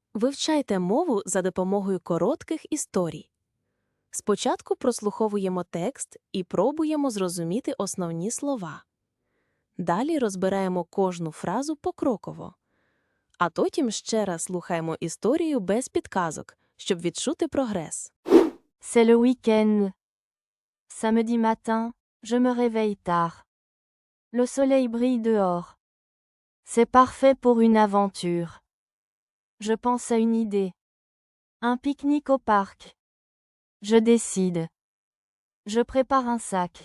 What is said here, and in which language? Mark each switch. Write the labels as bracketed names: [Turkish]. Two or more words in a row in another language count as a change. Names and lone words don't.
[Ukrainian] Вивчайте мову за допомогою коротких історій. Спочатку прослуховуємо текст і пробуємо зрозуміти основні слова. Далі розбираємо кожну фразу покроково. А потім ще раз слухаємо історію без підказок, щоб відчути прогрес. [French] C'est le week-end. Samedi matin, je me réveille tard. Le soleil brille dehors. C'est parfait pour une aventure. Je pense à une idée. Un pique-nique au parc. Je décide. Je prépare un sac.